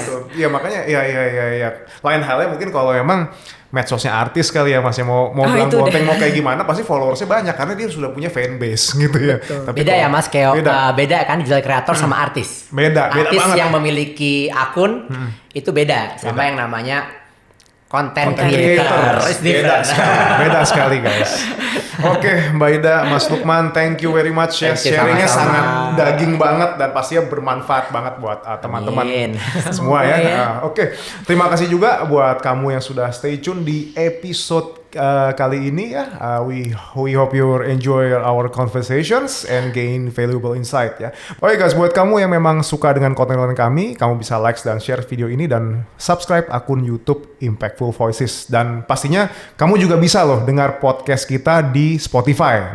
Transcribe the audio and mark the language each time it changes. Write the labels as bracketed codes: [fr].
[id] gitu. Ya makanya ya. Lain halnya mungkin kalau emang medsosnya artis kali ya, masih mau belang bonteng mau kayak gimana, pasti followersnya banyak karena dia sudah punya fanbase gitu ya. Tapi beda ya Mas, kayak beda kan digital kreator sama artis. Beda artis banget. Yang memiliki akun itu beda sama yang namanya content creator. Beda sekali guys. Oke, Mbak Ida, Mas Lukman, [en] thank you very much [id] ya. Sharingnya sangat daging banget dan pastinya bermanfaat banget buat teman-teman semua ya. Oke, terima kasih juga buat kamu yang sudah stay tune di episode kali ini ya. [en] We hope you enjoy our conversations and gain valuable insight ya. [id] Oke guys, buat kamu yang memang suka dengan konten-konten kami, kamu bisa like dan share video ini dan subscribe akun YouTube Impactful Voices, dan pastinya kamu juga bisa loh dengar podcast kita di Spotify.